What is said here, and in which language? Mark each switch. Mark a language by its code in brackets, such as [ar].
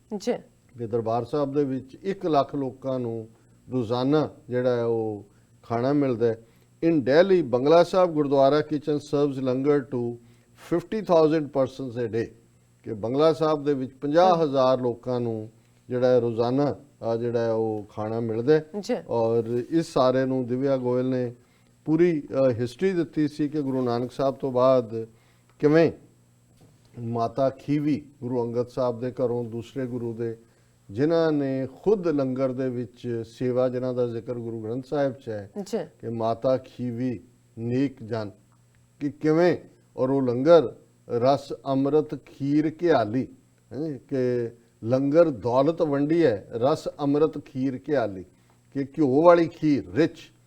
[pa] ਜੀ ਤੇ ਦਰਬਾਰ ਸਾਹਿਬ ਦੇ ਵਿੱਚ 1 ਲੱਖ ਲੋਕਾਂ ਨੂੰ ਰੋਜ਼ਾਨਾ ਜਿਹੜਾ ਹੈ ਉਹ ਖਾਣਾ ਮਿਲਦਾ ਹੈ। [en] In Delhi, Bangla Sahib Gurdwara kitchen serves langar to 50,000 persons a day. [pa] ਕਿ ਬੰਗਲਾ ਸਾਹਿਬ ਦੇ ਵਿੱਚ 50,000 ਲੋਕਾਂ ਨੂੰ ਜਿਹੜਾ ਰੋਜ਼ਾਨਾ ਜਿਹੜਾ ਹੈ ਉਹ ਖਾਣਾ ਮਿਲਦਾ ਹੈ। ਔਰ ਇਸ ਸਾਰੇ ਨੂੰ ਦਿਵਿਆ ਗੋਇਲ ਨੇ ਪੂਰੀ ਹਿਸਟਰੀ ਦਿੱਤੀ ਸੀ ਕਿ ਗੁਰੂ ਨਾਨਕ ਸਾਹਿਬ ਤੋਂ ਬਾਅਦ ਕਿਵੇਂ ਮਾਤਾ ਖੀਵੀ ਗੁਰੂ ਅੰਗਦ ਸਾਹਿਬ ਦੇ ਘਰੋਂ ਦੂਸਰੇ ਗੁਰੂ ਦੇ ਜਿਨ੍ਹਾਂ ਨੇ ਖੁਦ ਲੰਗਰ ਦੇ ਵਿੱਚ ਸੇਵਾ ਜਿਨ੍ਹਾਂ ਦਾ ਜ਼ਿਕਰ ਗੁਰੂ ਗ੍ਰੰਥ ਸਾਹਿਬ 'ਚ ਹੈ ਕਿ ਮਾਤਾ ਖੀਵੀ ਨੇਕ ਜਨ ਕਿ ਕਿਵੇਂ ਔਰ ਉਹ ਲੰਗਰ ਰਸ ਅੰਮ੍ਰਿਤ ਖੀਰ ਘਿਆਲੀ ਕਿ ਲੰਗਰ ਦੌਲਤ ਵੰਡੀ ਹੈ ਰਸ ਅੰਮ੍ਰਿਤ ਖੀਰ ਘਿਆਲੀ ਕਿ ਘਿਓ ਵਾਲੀ ਖੀਰ ਰਿਚ।